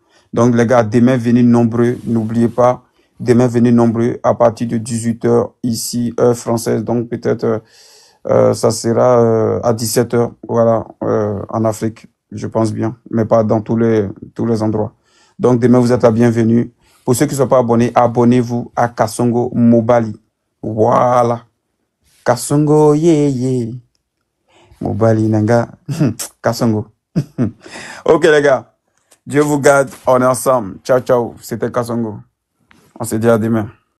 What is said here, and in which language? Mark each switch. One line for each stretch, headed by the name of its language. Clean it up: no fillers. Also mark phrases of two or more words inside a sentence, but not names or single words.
French: Donc, les gars, demain, venez nombreux. N'oubliez pas, demain, venez nombreux à partir de 18h ici, heure française. Donc, peut-être, ça sera à 17h, voilà, en Afrique, je pense bien, mais pas dans tous les endroits. Donc, demain, vous êtes la bienvenue. Pour ceux qui ne sont pas abonnés, abonnez-vous à Kasongo Mobali. Voilà. Kasongo, yeah. Mobali, nanga. Kasongo. Ok, les gars. Dieu vous garde, on est ensemble. Ciao, ciao. C'était Kasongo. On se dit à demain.